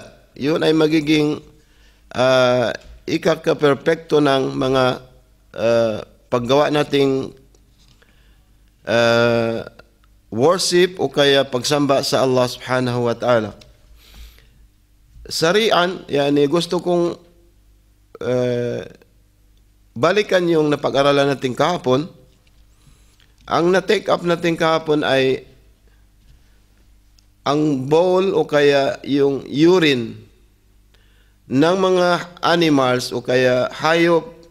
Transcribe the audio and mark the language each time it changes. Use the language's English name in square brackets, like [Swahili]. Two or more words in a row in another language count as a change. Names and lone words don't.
[Filipino] Yun ay magiging ikaka-perfecto ng mga paggawa nating worship o kaya pagsamba sa [Arabic] الله سبحانه وتعالى. [Filipino] Sarian, yani gusto kong balikan yung napag-aralan natin kahapon. Ang na-take up natin kahapon ay ang bowl o kaya yung urine ng mga animals o kaya hayop